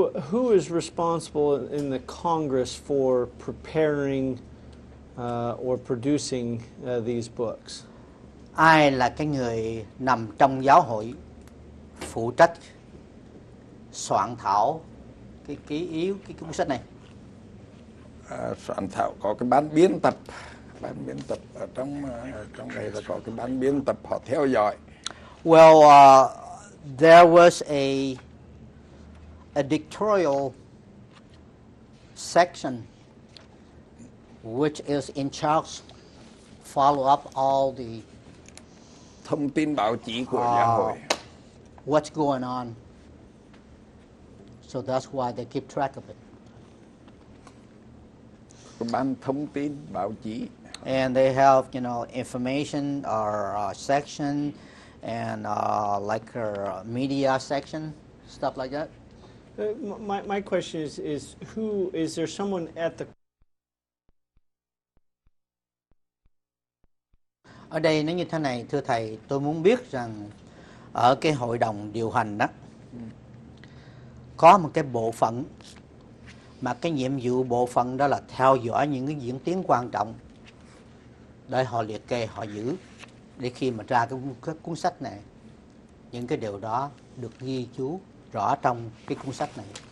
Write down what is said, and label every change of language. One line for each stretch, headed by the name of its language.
English: Who is responsible in the Congress for preparing or producing these books?
Vietnamese: Ai là cái người nằm trong giáo hội phụ trách soạn thảo cái ký yếu cái cuốn sách này? Soạn thảo có cái ban biên tập ở trong này là có cái ban biên tập họ theo dõi.
English: Well, there was a editorial section which is in charge follow up all the
Vietnamese: Thông tin báo chí của giáo hội.
English: what's going on. So that's why they keep track of it.
Vietnamese: Cái ban thông tin báo chí.
English: And they have, information or section and like a media section, stuff like that. My question is who is there someone at the
Vietnamese: Ở đây nó như thế này, thưa thầy, tôi muốn biết rằng ở cái hội đồng điều hành đó có một cái bộ phận mà cái nhiệm vụ bộ phận đó là theo dõi những cái diễn tiến quan trọng để họ liệt kê, họ giữ để khi mà ra cái cuốn sách này, những cái điều đó được ghi chú rõ trong cái cuốn sách này.